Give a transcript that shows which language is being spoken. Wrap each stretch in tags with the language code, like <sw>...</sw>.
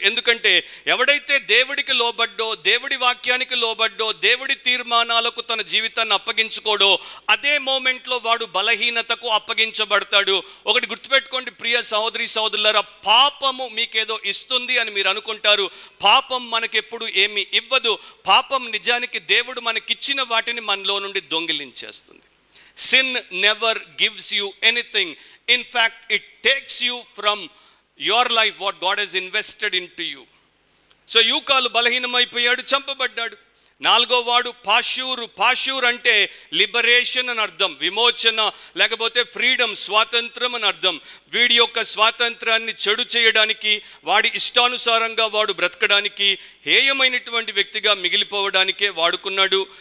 <te>ఎందుకంటే ఎవడైతే దేవుడికి లోబడ్డో, దేవుడి వాక్యానికి లోబడ్డో, దేవుడి తీర్మానాలకు తన జీవితాన్ని అప్పగించుకోడో, అదే మూమెంట్లో వాడు బలహీనతకు అప్పగించబడతాడు. ఒకటి గుర్తుపెట్టుకోండి ప్రియ సహోదరి సహోదరులారా, పాపము మీకేదో ఇస్తుంది అని మీరు అనుకుంటారు. పాపం మనకెప్పుడు ఏమి ఇవ్వదు. పాపం నిజానికి దేవుడు మనకిచ్చిన వాటిని మనలో నుండి దొంగిలించేస్తుంది.</te> <en>Sin never gives you anything. In fact, it takes you from your life what God has invested into you.</en> <te>So యూకాలు బలహీనమైపోయాడు, చంపబడ్డాడు. నాలుగో వాడు పాషూరు. పాషూర్ అంటే లిబరేషన్ అని అర్థం, విమోచన, లేకపోతే ఫ్రీడమ్, స్వాతంత్రం అని అర్థం. వీడి యొక్క స్వాతంత్రాన్ని చెడు చేయడానికి, వాడి ఇష్టానుసారంగా వాడు బ్రతకడానికి, హేయమైనటువంటి వ్యక్తిగా మిగిలిపోవడానికే వాడుకున్నాడు.</te>